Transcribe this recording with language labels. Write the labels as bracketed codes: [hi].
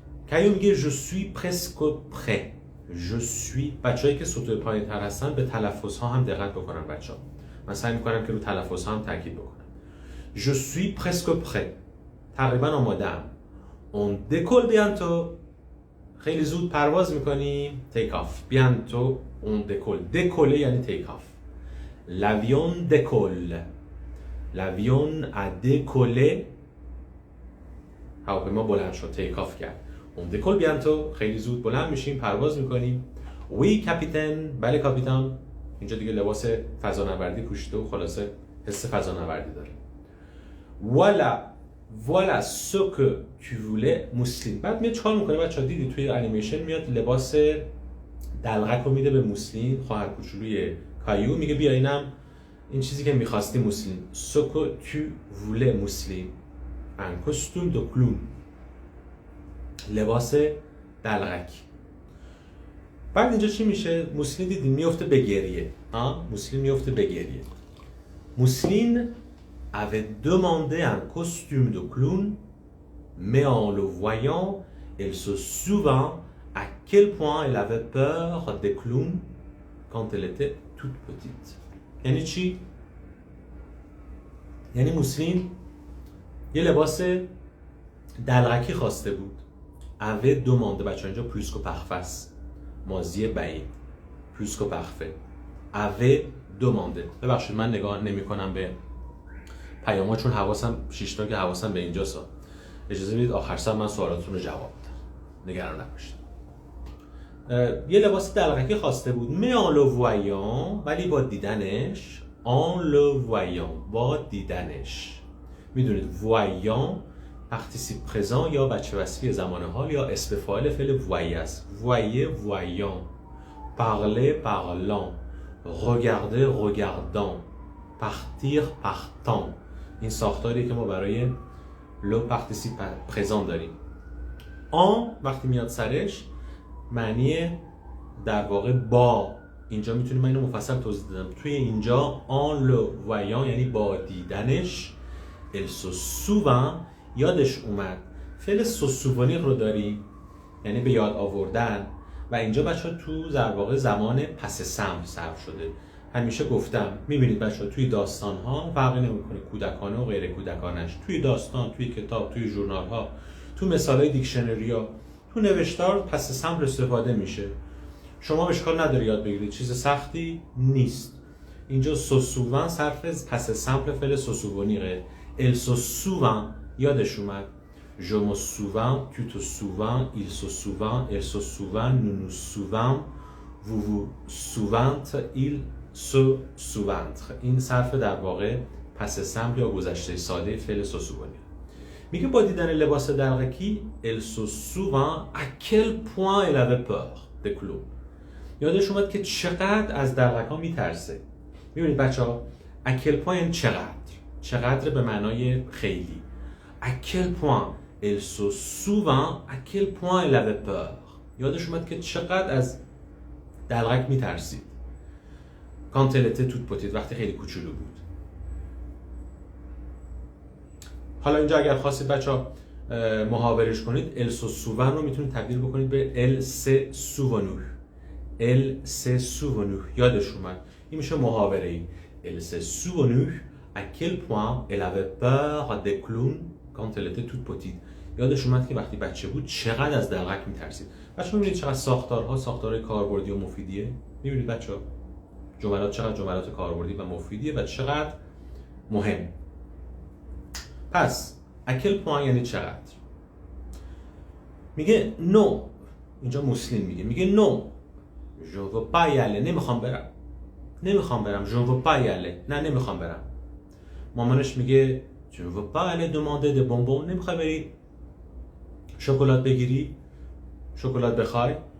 [fa] کایو میگه [fr] je suis presque prêt. je suis [fa] بچه‌هایی که صوت پایین تر هستن به تلفظ ها هم دقت بکنن بچه‌ها. من سعی میکنم که رو تلفظ ها هم تاکید بکنم. [fr] je suis presque prêt [fa] تقریبا آماده‌ام. [fr] on décolle bientôt [fa] خیلی زود پرواز میکنیم. [fr] take off bientôt on décolle. décoller یعنی take off. l'avion décolle. l'avion a décollé [fa] هواپیما بلند شد، [fr] take off کرد. on décolle bientôt [fa] خیلی زود بلند میشیم، پرواز میکنیم. [fr] oui capitaine [fa] بله کاپیتان. اینجا دیگه لباس فضانوردی پوشیده و خلاصه حس فضانوردی داره. [fr] voilà ce que tu voulais موسلین. [fa] بعد میاد چیکار میکنه بچه‌ها؟ دیدی توی انیمیشن میاد لباس دلغک رو میده به موسلین، خواهر کوچولوی کایو. میگه بیا اینم این چیزی که میخواستی موسلین. [fr] ce que tu voulais [fa] موسلین [fr] un costume de clown [fa] لباس دلغک. بعد اینجا چی میشه؟ موسلین دیدین میفته به گریه. موسلین میفته به گریه. موسلین [fr] avait demandé un costume de clown, mais en le voyant, elle se souvint à quel point elle avait peur des clowns quand elle était toute petite. [fa] یعنی چی؟ یعنی موسلین یه لباس دلغکی خواسته بود. [fr] avait demandé، [fa] بچه اینجا پلوسکو پخفس، ماضی بعید، پلوسکو پخفه. [fr] avait demandé. [fa] ببخشید من نگاه نمی کنم به پیاما چون حواسم 6 تا که حواسم به اینجاست. اجازه بدید آخر سر من سوالاتتون رو جواب بدم. نگران نباشید. یه لباس دلغکی خواسته بود. [fr] mais en le voyant، [fa] ولی با دیدنش، en le voyant، با دیدنش. میدونید voyant participe présent یا بچه وصفی زمان حال یا اسم فاعل فعل voyer است. [fr] voyer voyant، parler parlant، regarder regardant، partir partant. [fa] این ساختاری که ما برای لو participe présent داریم. en وقتی میاد سرش معنی در واقع با. اینجا میتونیم من اینو مفصل توضیح بدم. توی اینجا [fr] en le voyant [fa] یعنی با دیدنش، [fr] elle se souvint [fa] یادش اومد. فعل se souvenir رو داریم یعنی به یاد آوردن و اینجا بچه‌ها تو در واقع زمان پس سمپ صرف شده. همیشه گفتم میبینید بچه‌ها توی داستان‌ها فرقی نمی‌کنه کودکانه و غیر کودکانش، توی داستان، توی کتاب، توی ژورنال‌ها، تو مثال‌های دیکشنری‌ها، تو نوشتار پس سمپ استفاده میشه. شما اشکال نداره یاد بگیرید، چیز سختی نیست. اینجا se souvint صرف پس سمپل فعل se souvenir. [fr] elle se souvint یادش اومد. je me souviens، tu te souviens، il se souvient، elle se souvient، nous nous souvient، vous vous souvient، il se souvient. [fa] این صرف در واقع پس سمپل یا گذشته ساده فعل se souvenir. میگه با دیدن لباس دلغکی [fr] elle se souvint à quel point elle avait peur des clowns. [fa] یادش اومد که چقدر از دلغک‌ها میترسه. میبینید بچه‌ها à quel point چقدر به معنای خیلی. [fr] à quel point elle se souvint à quel point elle avait peur. [fa] یادش اومد که چقدر از دلغک میترسید. [fr] quand elle était toute petite [fa] وقتی خیلی کوچولو بود. حالا اینجا اگر خواستید بچه‌ها محاوره‌اش کنید elle se souvint رو میتونید تبدیل بکنید به [fr] elle s'est souvenu. elle s'est souvenu یادش اومد. [fa] این میشه محاوره‌ای. [fr] elle s'est souvenu à quel point elle avait peur des clowns quand elle était toute petite. [fa] یادش اومد که وقتی بچه بود چقدر از دلغک میترسید. بچه‌ها میبینید چقدر ساختارهای کاربردی و مفیدیه. میبینید بچه‌ها جملات چقدر جملات کاربردی و مفیدیه و چقدر مهم. پس à quel point یعنی چقدر. [fr] میگه no، [fa] اینجا مسلم میگه [fr] no je ne veux pas y aller، [fa] نمیخوام برم [fr] je ne veux pas y aller، نه نمیخوام برم. مامانش میگه tu ne veux pas aller demander des bonbons، [fa] نمیخوای بری شکلات بگیری، شکلات بخوای.